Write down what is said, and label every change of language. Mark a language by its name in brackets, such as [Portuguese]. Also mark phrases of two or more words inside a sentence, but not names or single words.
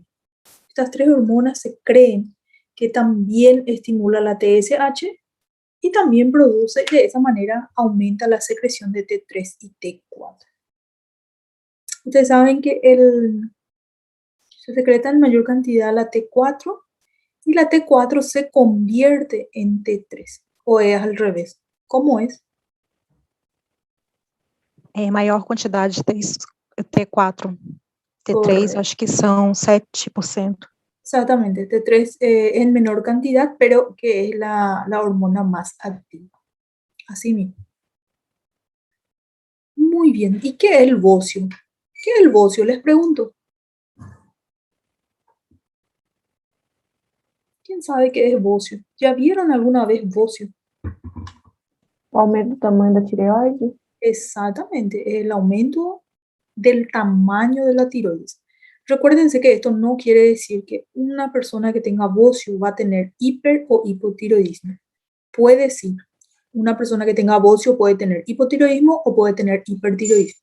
[Spanish] Estas tres hormonas se creen que también estimula la TSH y también produce, de esa manera aumenta la secreción de T3 y T4. Ustedes saben que se secreta en mayor cantidad la T4 y la T4 se convierte en T3, o es al revés. ¿Cómo es? [Portuguese] Maior quantidade de T4. T3, [Spanish] Correcto. [Portuguese] acho que são 7%. [Spanish] Exactamente, T3 en menor cantidad, pero que es la hormona más activa. Así mismo. Muy bien. ¿Y qué es el bocio? ¿Qué es el bocio? Les pregunto. ¿Quién sabe qué es bocio? ¿Ya vieron alguna vez bocio? [Portuguese] O aumento do tamanho da tireoide. [Spanish] Exactamente, el aumento del tamaño de la tiroides. Recuérdense que esto no quiere decir que una persona que tenga bocio va a tener hiper o hipotiroidismo. Puede sí. Una persona que tenga bocio puede tener hipotiroidismo o puede tener hipertiroidismo.